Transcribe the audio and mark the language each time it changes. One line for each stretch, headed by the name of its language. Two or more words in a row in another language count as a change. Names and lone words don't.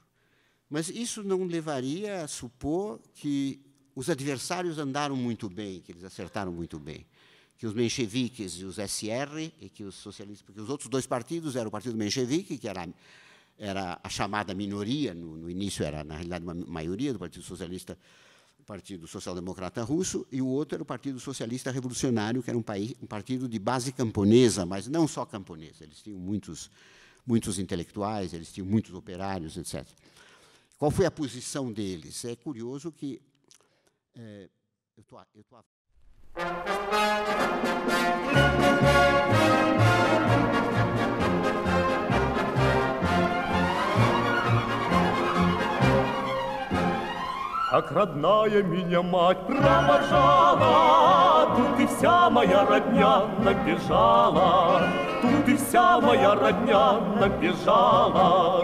Portuguese: Mas isso não levaria a supor que os adversários andaram muito bem, que eles acertaram muito bem, que os mencheviques e os SR, e que os socialistas, porque os outros dois partidos eram o Partido Menchevique, que era a chamada minoria, no início era, na realidade, uma maioria do Partido Socialista, Partido Social Democrata Russo, e o outro era o Partido Socialista Revolucionário, que era um partido de base camponesa, mas não só camponesa. Eles tinham muitos intelectuais, eles tinham muitos operários, etc. Qual foi a posição deles? É curioso que...
Russian: Как родная меня мать провожала, тут и вся моя родня набежала, тут и вся моя родня набежала.